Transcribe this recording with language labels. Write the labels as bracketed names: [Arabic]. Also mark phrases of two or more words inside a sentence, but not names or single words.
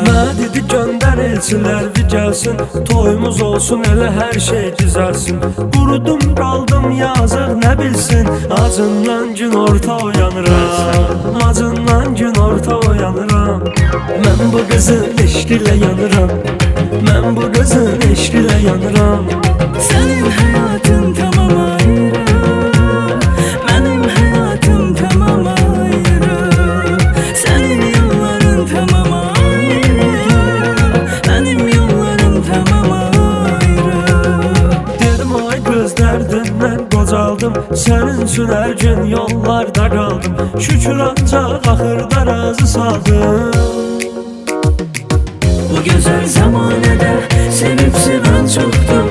[Azerbaijani] Mənə dedi göndər elçilər bir gəlsin, toyumuz olsun elə hər şey düzəlsin. Qurudum qaldım yazıq nə bilsin, acından gün orta uyanıram, acından gün orta uyanıram. Mən bu qızın eşqilə yanıram, mən bu qızın eşqilə yanıram. [Turkish] Senin hayatın tamam ayrı, benim hayatım tamam ayrı. Senin yolların tamam ayrı, benim yollarım tamam ayrı. [Azerbaijani] Dedim ay göz dərdindən qocaldım, sənin üçün hər gün yollarda qaldım. Şükür ancaq axırda razı saldım. [Turkish] Bu güzel zamanede sevip seven çok